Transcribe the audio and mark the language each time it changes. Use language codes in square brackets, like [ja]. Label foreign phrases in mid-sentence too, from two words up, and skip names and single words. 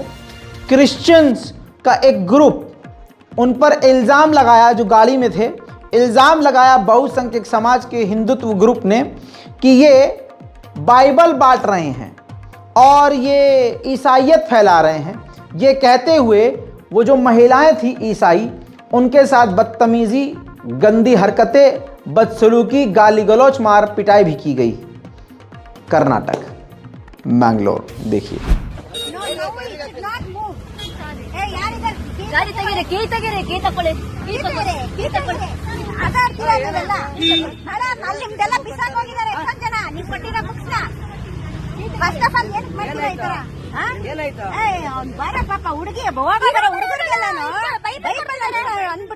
[hi] क्रिश्चियंस का एक ग्रुप, उन पर इल्ज़ाम लगाया, जो गाड़ी में थे, इल्ज़ाम लगाया बहुसंख्यक समाज के हिंदुत्व ग्रुप ने कि ये बाइबल बांट रहे हैं और ये ईसाइयत फैला रहे हैं। ये कहते हुए वो जो महिलाएं थी ईसाई, उनके साथ बदतमीज़ी, गंदी हरकतें, बदसलूकी, गाली गलौच, मार पिटाई भी की गई। कर्नाटक, मैंगलोर, देखिए। [kn] ಗಾಡಿ ತೆಗೀರಿ, ಕೀ ತೆಗೀರಿ, ಕೀ ತಕೊಳ್ಳಿ, ಕೀ ತಕೊಳ್ಳಿ, ಕೀ ತಕೊಳ್ಳಿ. ಅದಾಡ್ತೀರಾ ನೀವೆಲ್ಲ? ಮೇಡಮ್, ಅಲ್ಲಿ ನಿಮ್ದೆಲ್ಲ ಬಿಸಾಕ್ ಹೋಗಿದ್ದಾರೆ ಎಷ್ಟೊಂದ್ ಜನ. ನೀವ್ ಕೊಟ್ಟಿರೋ ಬುಕ್ಸ್ನ [en] first of all [kn] ಏನ್ ಮಾಡ್ತೀರಾ ಈ ತರ? ಅವ್ನ್ ಬರ ಪಾಪ ಹುಡುಗಿ ಹೋಗಿದಾರೆ, ಹುಡುಗರಿಗೆಲ್ಲಾನು ಬೈಬಲ್ ಅಂದ್ಬಿಟ್ಟು